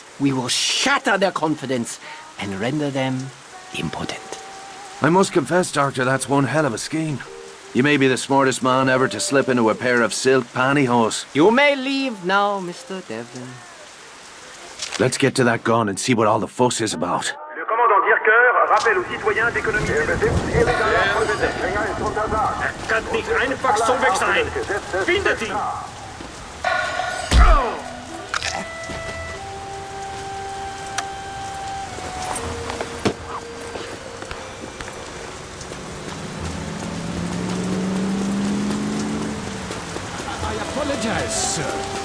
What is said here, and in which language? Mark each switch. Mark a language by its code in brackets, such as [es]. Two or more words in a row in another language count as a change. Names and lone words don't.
[en] We will shatter their confidence and render them impotent. I must confess, Doctor, that's one hell of a scheme. You may be the smartest man ever to slip into a pair of silk pantyhose. You may leave now, Mr. Devlin. Let's get to that gun and see what all the fuss is about. [fr] Le commandant Dirker rappelle aux citoyens d'économiser. [de] Kann nicht einfach so weg sein. Findet ihn! [en] I apologize, sir.